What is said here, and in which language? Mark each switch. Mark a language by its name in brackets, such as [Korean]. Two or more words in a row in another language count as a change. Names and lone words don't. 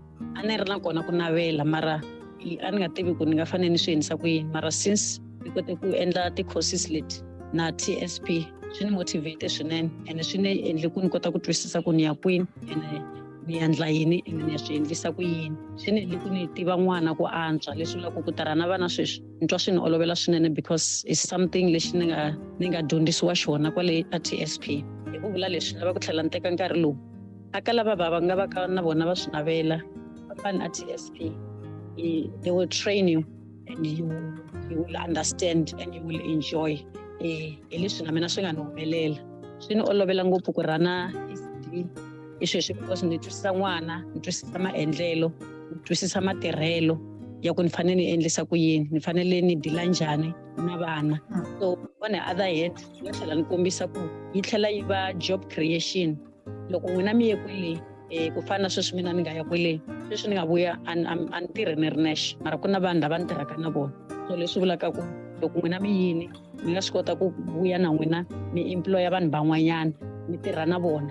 [Tsonga] A ni ri na kona ku navela, mara a ni nga tivi ku ni nga fanele ni swi endlisa ku yini, mara since ni kote ku endla ti-courses leti na TSP swi ni motivate swinene, and swi ni endle ku ni kota ku twisisa ku ni ya kwini and ni endla yini and ni ya swi endlisa ku yini. Swi ni endle ku ni tiva n'wana ku antswa, leswi vulaka ku tirha na vana sweswi ni twa swi ni olovela swinene [English] because it's something [Tsonga] lexi ni nga dyondzisiwa xona kwale a TSP. Hi ku vula leswi lava ku tlhela ni teka nkarhi lowu aka lava va nga va ka na vona va swi navela fambani a TSP, [English] they will train you and you will understand and you will enjoy. [Tsonga] Hi leswi na mina swi nga ni humelela, swi ni olovela ngopfu ku rana ECD hi sweswi because ni twisisa n'wana, ni twisisa maendlelo, ni twisisa matirhelo ya ku ni fanele ni endlisa ku yini, ni fanele ni dila njhani na vana. [English] So on the other hand [Tsonga] ni tlhela ni kombisa ku yi tlhela yi va [English] job creation. [Tsonga] Loko n'wina mi ye kwele ku fana sweswi mina ni nga ya kwele, sweswi ni nga vuya a ni tirhi ni ri nexe, mara ku na vanhu lava ni tirhaka na vona. So leswi vulaka ku loko n'wina mi yini mi nga swi kota ku vuya na n'wina mi employa vanhu van'wanyana mi tirha na vona.